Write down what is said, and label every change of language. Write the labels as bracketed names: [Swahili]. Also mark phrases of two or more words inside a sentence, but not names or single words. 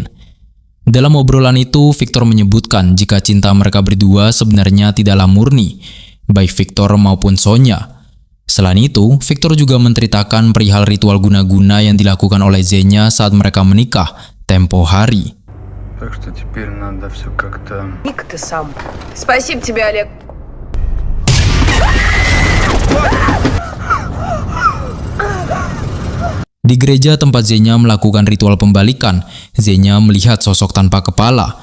[Indonesian] Dalam obrolan itu, Victor menyebutkan jika cinta mereka berdua sebenarnya tidaklah murni, baik Victor maupun Sonya. Selain itu, Victor juga menceritakan perihal ritual guna-guna yang dilakukan oleh Xenia saat mereka menikah tempo hari. [Russian] Так что теперь надо все как-то... Ник, ты сам. Спасибо тебе, Олег. [Indonesian] Di gereja tempat Xenia melakukan ritual pembalikan, Xenia melihat sosok tanpa kepala.